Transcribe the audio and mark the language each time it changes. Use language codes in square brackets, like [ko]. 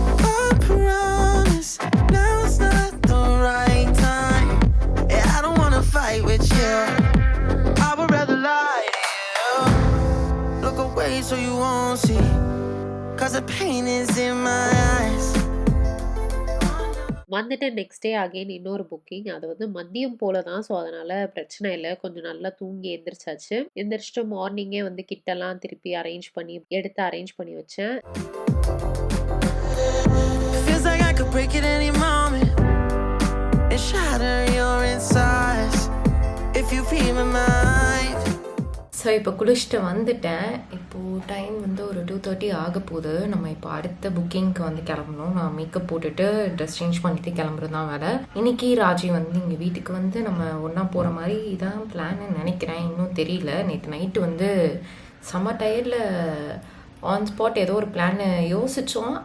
[en] I promise now's not the right time. Yeah, I don't wanna fight with you. I would rather lie to you. Look away so you won't see, 'cause the pain is in my eyes. [ta] வந்துட்டு next day again இன்னொரு booking. அது வந்து மதியம் போல தான். So அதனால பிரச்சனை இல்லை. கொஞ்சம் நல்லா தூங்கி எந்திரிச்சாச்சு. எந்திரிச்சிட்டு மார்னிங்கே வந்து கிட்டெல்லாம் திருப்பி அரேஞ்ச் பண்ணி வச்சேன். [en] Feels like I could break it any moment and shatter your insides if you read my mind. [ta] So இப்போ குளிச்சுட்டு வந்துட்டேன். இப்போது டைம் வந்து ஒரு 2:30 ஆக போகுது. நம்ம இப்போ அடுத்த புக்கிங்க்கு வந்து கிளம்பணும். நான் மேக்கப் போட்டுட்டு ட்ரெஸ் சேஞ்ச் பண்ணிட்டு கிளம்புறது தான் வேலை. இன்னைக்கு ராஜி வந்து இங்கே வீட்டுக்கு வந்து நம்ம ஒன்றா போகிற மாதிரி இதான் பிளான்னு நினைக்கிறேன். இன்னும் தெரியல. நேற்று நைட்டு வந்து செம்ம டயர்டில் ஆன் ஸ்பாட் ஏதோ ஒரு பிளான் யோசித்தோம்.